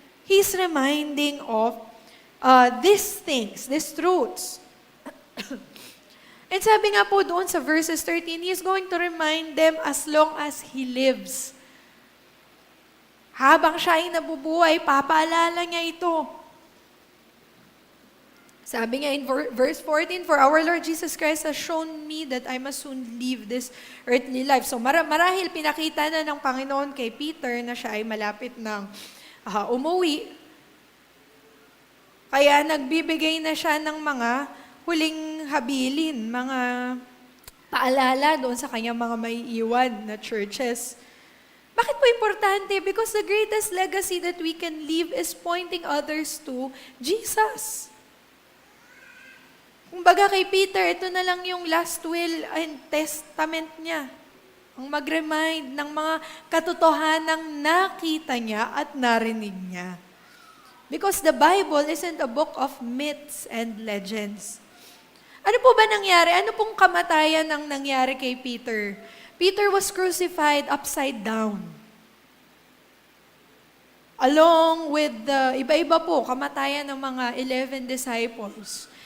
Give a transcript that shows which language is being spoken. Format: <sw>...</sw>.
<en>He's reminding of these things, these truths. And</en> <tl>sabi nga po doon sa</tl> <en>verses 13, He's going to remind them as long as He lives.</en> <tl>Habang siya ay nabubuhay, papaalala niya ito. Sabi niya</tl> <en>in verse 14, For our Lord Jesus Christ has shown me that I must soon leave this earthly life.</en> <tl>So marahil pinakita na ng Panginoon kay Peter na siya ay malapit ng umuwi. Kaya nagbibigay na siya ng mga huling habilin, mga paalala doon sa kanyang mga may iwan na churches. Bakit po importante?</tl> <en>Because the greatest legacy that we can leave is pointing others to Jesus.</en> <tl>Kumbaga kay Peter, ito na lang yung last will and testament niya. Ang mag-remind ng mga katotohanang nakita niya at narinig niya.</tl> <en>Because the Bible isn't a book of myths and legends.</en> <tl>Ano po ba nangyari? Ano pong kamatayan ang nangyari kay Peter?</tl> <en>Peter was crucified upside down. Along with the</en> <tl>iba-iba po, kamatayan ng mga 11 disciples.</tl>